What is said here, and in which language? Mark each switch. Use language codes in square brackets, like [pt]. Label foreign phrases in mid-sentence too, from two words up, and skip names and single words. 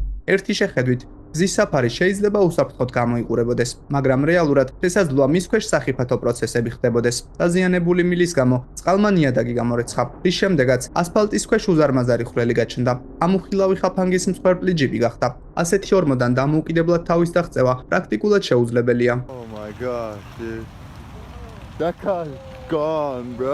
[ka] ერთი შეხედვით გზის საფარი შეიძლება უსაფრთხოდ გამოიყურებოდეს, მაგრამ რეალურად შესაძლოა მის ქვეშ სახიფათო პროცესები ხდებოდეს. დაზიანებული მილის გამო წყალმა ნიადაგი გამორეცხა, რის შემდეგაც ასფალტის ქვეშ უზარმაზარი ხვრელი გაჩნდა. ამუხილავი ხაფანგის მსხვერპლი ჯიპი გახდა. ასეთი ორმოდან დამოუკიდებლად თავის დაღწევა პრაქტიკულად შეუძლებელია. [en] Oh my god, dude. That car's gone, bro.